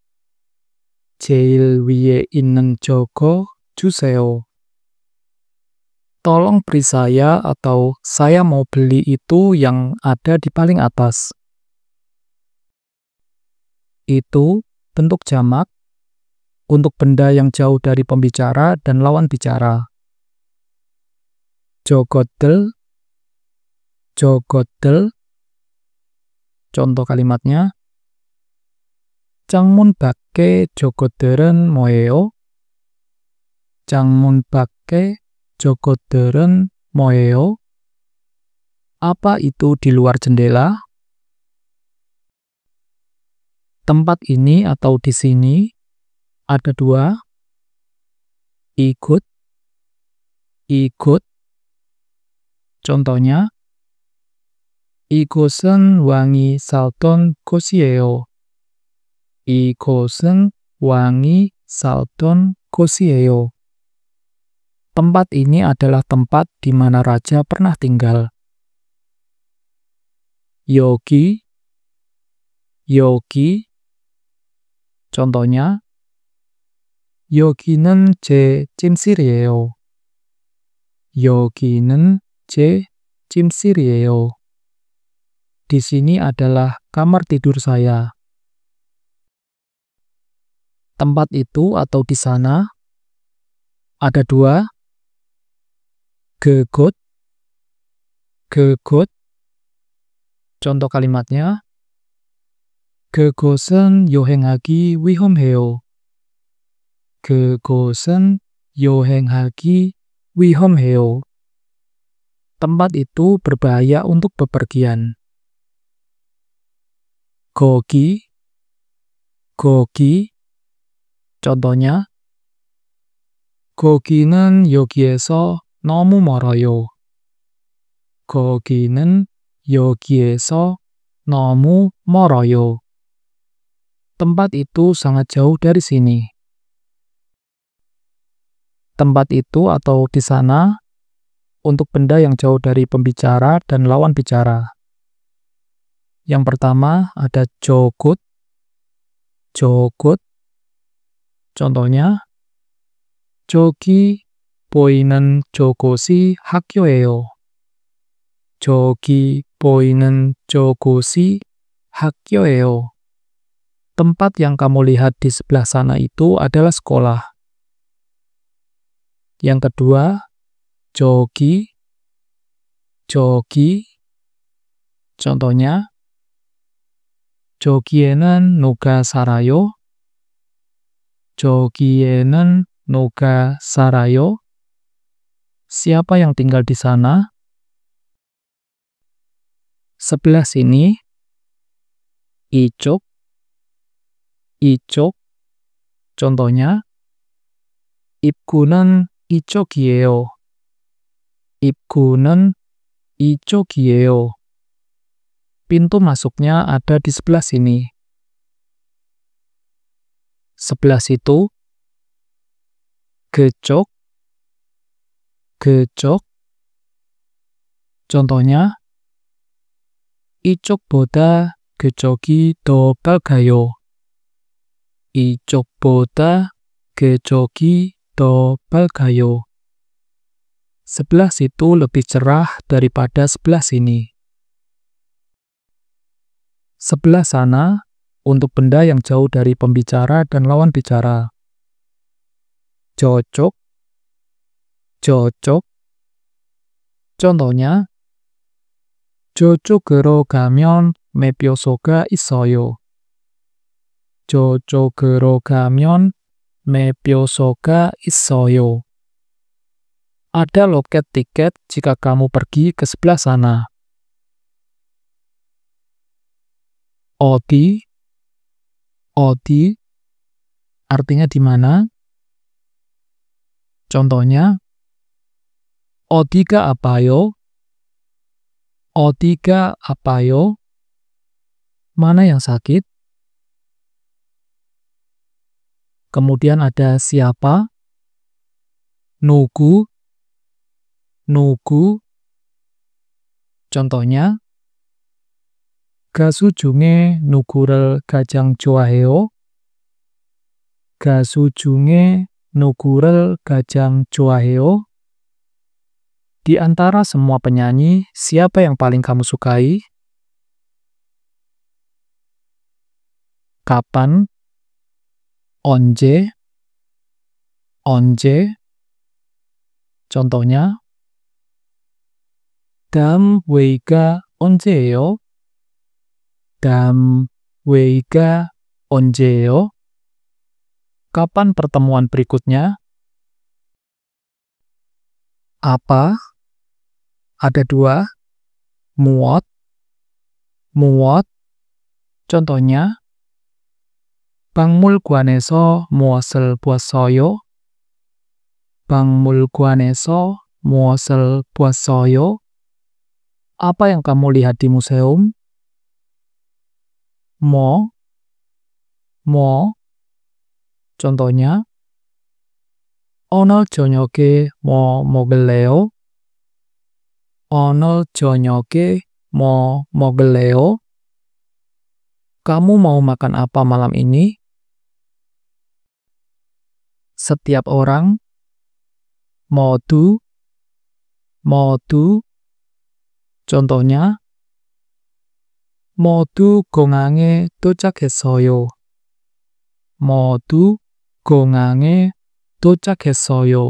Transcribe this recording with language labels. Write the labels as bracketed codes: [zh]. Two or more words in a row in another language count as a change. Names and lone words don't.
[ko] 제일 위에 있는 저거 주세요. [id] Tolong beri saya atau saya mau beli itu yang ada di paling atas. Itu bentuk jamak untuk benda yang jauh dari pembicara dan lawan bicara. [ko] 저것들, 저것들. [id] Contoh kalimatnya, [ko] 창문 밖에 저것들은 뭐예요? 창문 밖에 저것들은 뭐예요? [id] Apa itu di luar jendela? Tempat ini atau di sini ada dua, ikut, ikut. Contohnya, [ko] 이곳은 왕이 살던 곳이에요. 이곳은 왕이 살던 곳이에요. [id] Tempat ini adalah tempat di mana raja pernah tinggal. [ko] 여기, 여기. Contohnya, 여기는 제 침실이에요. 여기는 제 침실이에요. [id] Di sini adalah kamar tidur saya. Tempat itu atau di sana. Ada dua. [ko] 그곳, 그곳. [id] Contoh kalimatnya. [ko] 그곳은 여행하기 위험해요. 그곳은 여행하기 위험해요. [id] Tempat itu berbahaya untuk bepergian. [ko] 거기, 거기. Contohnya, 거기는 여기에서 너무 멀어요. 거기는 여기에서 너무 멀어요. [id] Tempat itu sangat jauh dari sini. Tempat itu atau di sana untuk benda yang jauh dari pembicara dan lawan bicara. Yang pertama ada [ko] 저곳, 저곳. Contohnya, 저기 보이는 저곳이 학교예요. 저기 보이는 저곳이 학교예요. [id] Tempat yang kamu lihat di sebelah sana itu adalah sekolah. Yang kedua, [ko] 저기, 저기. Contohnya, 저기에는 누가 살아요? 저기에는 누가 살아요? [id] Siapa yang tinggal di sana? Sebelah sini, [ko] 이쪽, 이쪽. Contohnya, 입구는 이쪽이에요. 입구는 이쪽이에요. [id] Pintu masuknya ada di sebelah sini. Sebelah situ, [ko] 그쪽, 그쪽. Contohnya, 이쪽보다 그쪽이 더 밝아요. 이쪽보다 그쪽이 더 밝아요. [id] Sebelah situ lebih cerah daripada sebelah sini. Sebelah sana untuk benda yang jauh dari pembicara dan lawan bicara. [ko] 저쪽, 저쪽. Contohnya, 저쪽으로 가면 매표소가 있어요. 저쪽으로 가면 매표소가 있어요. [id] Ada loket tiket jika kamu pergi ke sebelah sana. [ko] 어디, 어디. [id] Artinya di mana? Contohnya, [ko] 어디가 아파요? 어디가 아파요? [id] Mana yang sakit? Kemudian ada siapa? [ko] 누구, 누구. Contohnya, 가수 중에 누구를 가장 좋아해요? 가수 중에 누구를 가장 좋아해요? [id] Di antara semua penyanyi, siapa yang paling kamu sukai? Kapan? [ko] 언제? 언제? Contohnya, 다음 회의가 언제예요? 다음 회의가 언제예요? [id] Kapan pertemuan berikutnya? Apa? Ada dua. [ko] 무엇, 무엇. Contohnya, 박물관에서 무엇을 보았어요? 박물관에서 무엇을 보았어요? [id] Apa yang kamu lihat di museum? [ko] 뭐, 뭐. Contohnya, 오늘 저녁에 뭐 먹을래요? 오늘 저녁에 뭐 먹을래요? [id] Kamu mau makan apa malam ini? Setiap orang. [ko] 모두, 모두. Contohnya, 모두 공항에 도착했어요. 모두 공항에 도착했어요.